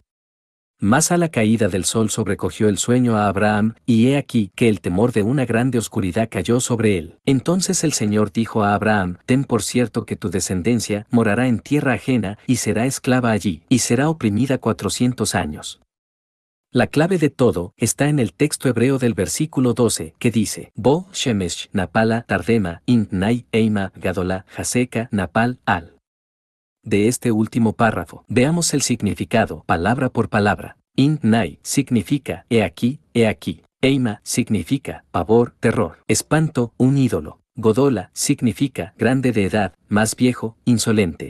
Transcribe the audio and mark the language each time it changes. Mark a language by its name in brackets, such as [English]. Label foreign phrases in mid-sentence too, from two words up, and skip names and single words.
[Spanish] Mas a la caída del sol sobrecogió el sueño a Abraham, y he aquí que el temor de una grande oscuridad cayó sobre él. Entonces el Señor dijo a Abraham: ten por cierto que tu descendencia morará en tierra ajena, y será esclava allí, y será oprimida 400 años. La clave de todo está en el texto hebreo del versículo 12, que dice: [Hebrew] בוא, שמש, נפלה, תרדמה, הנה, אימה, גדולה, חשכה, נפלת, על. [Spanish] De este último párrafo, veamos el significado, palabra por palabra. Nai significa he aquí, Eima significa pavor, terror, espanto, un ídolo. Godola significa grande de edad, más viejo, insolente.